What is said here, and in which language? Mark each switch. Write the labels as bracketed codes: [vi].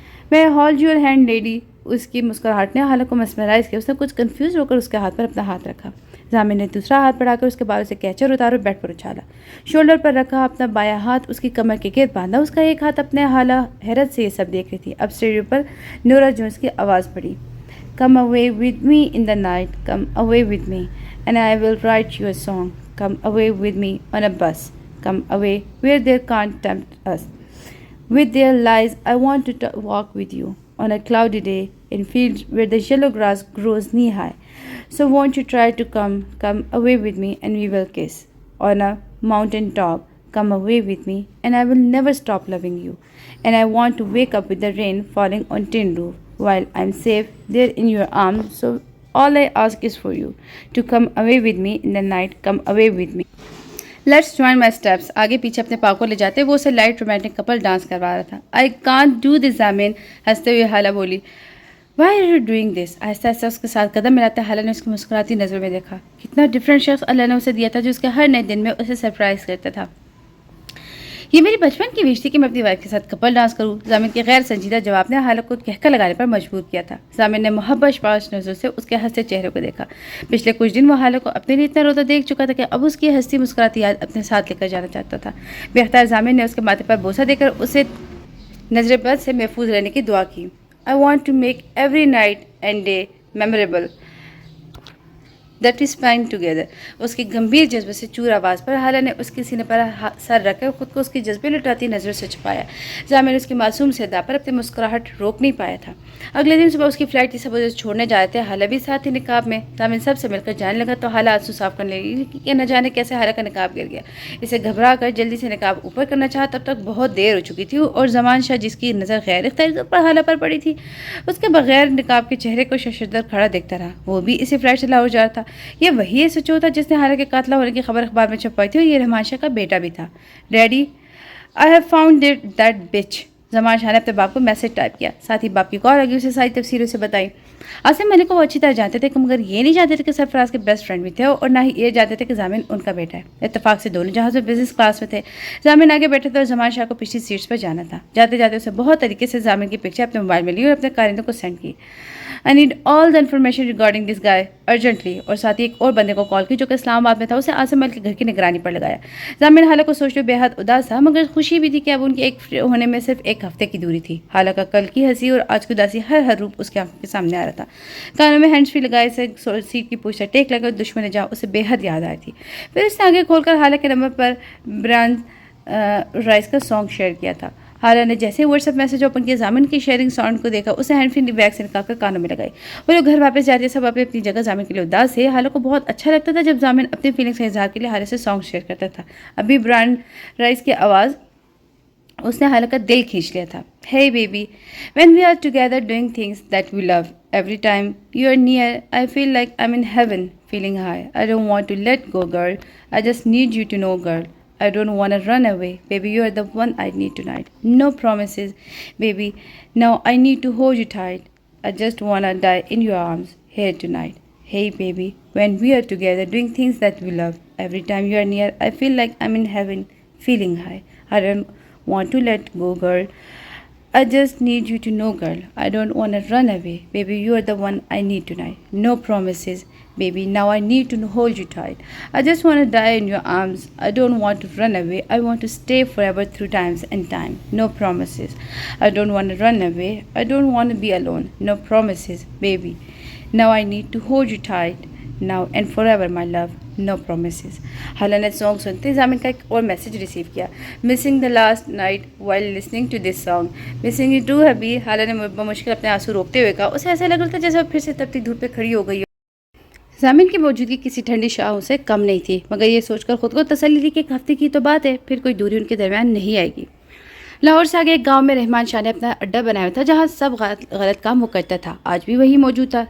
[ur] میں hold your hand lady. اس کی مسکراہٹ نے حالہ کو مسمرائز کیا. اس نے کچھ کنفیوز ہو کر اس کے ہاتھ پر اپنا ہاتھ رکھا. ضامن نے دوسرا ہاتھ بڑھا کر اس کے بالوں سے کیچر اتارا اور بیڈ پر اچھالا. شولڈر پر رکھا اپنا بایاں ہاتھ اس کی کمر کے گرد باندھا. اس کا ایک ہاتھ اپنے. حالہ حیرت سے یہ سب دیکھ رہی تھی. اب اسٹیریو پر نورا جونز کی آواز پڑی. [en] Come away with me in the night, come away with me, and I will write you a song. Come away with me on a bus, come away where they can't tempt us. With their lies, I want to walk with you on a cloudy day in fields where the yellow grass grows knee-high. So won't you try to come away with me and we will kiss. On a mountain top, come away with me and I will never stop loving you. And I want to wake up with the rain falling on tin roof. While I'm safe there in your arms, so all I ask is for you to come away with me in the night, come away with me. Let's join my steps. [ur] آگے پیچھے اپنے پاؤں کو لے جاتے وہ اسے light romantic Kapil dance کروا رہا تھا. [en] I can't do this ضامن. [ur] ہنستے ہوئے حالہ بولی. Why are you doing this? آہستہ آہستہ اس کے ساتھ قدم ملاتے حالہ نے اس کی مسکراتی نظر میں دیکھا. کتنا ڈفرینٹ شخص اللہ نے اسے دیا تھا جو اس کے ہر نئے دن میں اسے سرپرائز کرتا تھا. یہ میری بچپن کی وش تھی کہ میں اپنی وائف کے ساتھ کپل ڈانس کروں. زامن کے غیر سنجیدہ جواب نے حالہ کو کہکا لگانے پر مجبور کیا تھا. زامن نے محبت پاش نظروں سے اس کے ہنستے چہرے کو دیکھا. پچھلے کچھ دن وہ حالہ کو اپنے لیے اتنا روتا دیکھ چکا تھا کہ اب اس کی ہنستی مسکراتی یاد اپنے ساتھ لے کر جانا چاہتا تھا. بے اختیار زامن نے اس کے ماتھے پر بوسہ دے کر اسے نظر بد سے محفوظ رہنے کی دعا کی. [en] I want to make every night and day memorable that we spend together. [ur] اس کی گمبھیر جذبے سے چور آواز پر حالہ نے اس کے سینے پر سر رکھ کر خود کو اس کی جذبے لٹاتی نظروں سے چھپایا. زامن اس کی معصوم سے ادا پر اپنی مسکراہٹ روک نہیں پایا تھا. اگلے دن صبح اس کی فلائٹ تھی. سب اسے چھوڑنے جا رہے تھے. حالہ بھی ساتھ ہی نقاب میں. زامن سب سے مل کر جانے لگا تو حالہ آنسو صاف کرنے لگی کہ نہ جانے کیسے حالہ کا نقاب گر گیا. اسے گھبرا کر جلدی سے نقاب اوپر کرنا چاہا. تب تک بہت دیر ہو چکی تھی اور زمان شاہ جس کی نظر غیر اختیاری طور پر حالہ پر پڑی تھی اس کے بغیر نقاب کے چہرے کو ششدر کھڑا دیکھتا رہا. وہ بھی اسی فلائٹ سے لاہور جا رہا تھا. یہ وہی سچو تھا جس نے حالہ کے قاتل ہونے کی خبر اخبار میں چھپائی تھی اور یہ رحمان شاہ کا بیٹا بھی تھا. Daddy I have found that بچ. زمان شاہ نے اپنے باپ کو میسج ٹائپ کیا. ساتھ ہی باپ کی کال آگئی. اسے ساری تفصیل اسے بتائی. عاصم ملک کو وہ اچھی طرح جانتے تھے مگر یہ نہیں جانتے تھے کہ سرفراز کے بیسٹ فرینڈ بھی تھے اور نہ ہی یہ جانتے تھے کہ زامن ان کا بیٹا ہے. اتفاق سے دونوں جہاز میں بزنس کلاس میں تھے. زامن آگے بیٹھے تھے اور زمان شاہ کو پچھلی سیٹس پر جانا تھا. جاتے جاتے اسے بہت طریقے سے زامن کی پکچر اپنے موبائل میں لی اور اپنے کارندوں کو سینڈ کی. [en] I need all the information regarding this guy urgently. [ur] اور ساتھ ہی ایک اور بندے کو کال کی جو کہ اسلام آباد میں تھا. اسے عاصم ملک کے گھر کی نگرانی پر لگایا. زامن حالہ کو سوچتے بے حد اداس تھا مگر خوشی بھی تھی کہ اب ان کے ایک ہونے میں صرف ایک ہفتے کی دوری تھی. حالہ کا کل کی ہنسی اور آج کی اداسی ہر روپ اس کے آنکھوں کے سامنے آ رہا تھا. کانوں میں ہینڈز فری لگائے سے سیٹ کی پوچھ ٹیک لگا دشمن جہاں اسے بے حد یاد آئی تھی. پھر اس نے آگے کھول کر حالہ کے نمبر پر برانڈ رائس کا سانگ شیئر کیا تھا. حالہ نے جیسے واٹس ایپ میسج اوپن کیا زامن کی شیئرنگ ساؤنڈ کو دیکھا. اسے ہینڈ فری بیگ سے نکال کر کانوں میں لگائی. وہ لوگ گھر واپس جاتے سب اپنی جگہ. زامن کے لیے اداس تھے. حالہ کو بہت اچھا لگتا تھا جب زامن اپنی فیلنگس کا اظہار کے لیے حالہ سے سانگ شیئر کرتا تھا. ابھی برانڈ رائس کی آواز اس نے حالہ کا دل کھینچ لیا تھا. [en] Hey baby, when we are together doing things that we love, every time you are near, I feel like I'm in heaven, feeling high. I don't want to let go, girl. I just need you to know, girl. I don't want to run away. Baby, you are the one I need tonight. No promises, baby. Now I need to hold you tight. I just want to die in your arms here tonight. Hey baby, when we are together doing things that we love, every time you are near, I feel like I'm in heaven, feeling high. I don't want to let go, girl. I just need you to know, girl. I don't want to run away. Baby, you are the one I need tonight. No promises, baby. Now I need to hold you tight. I just want to die in your arms. I don't want to run away. I want to stay forever through times and time. No promises. I don't want to run away. I don't want to be alone. No promises, baby. Now I need to hold you tight. Now and forever, my love. No promises. [ur] حالہ نے song سنتے زامن کا ایک اور message receive کیا. [en] Missing the last night while listening to this song. Missing you too, حبی. [ur] حالہ نے بمشکل اپنے آنسو روکتے ہوئے کہا. اسے ایسا لگ رہا تھا جیسے وہ پھر سے تپتی دھوپ پہ کھڑی ہو گئی. زامن کی موجودگی کسی ٹھنڈی شاہوں سے کم نہیں تھی مگر یہ سوچ کر خود کو تسلی دی کہ ایک ہفتے کی تو بات ہے پھر کوئی دوری ان کے درمیان نہیں آئے گی. لاہور سے آگے ایک گاؤں میں رحمان شاہ نے اپنا اڈا بنایا ہوا تھا جہاں سب غلط کام وہ کرتا تھا. آج بھی وہی موجود تھا.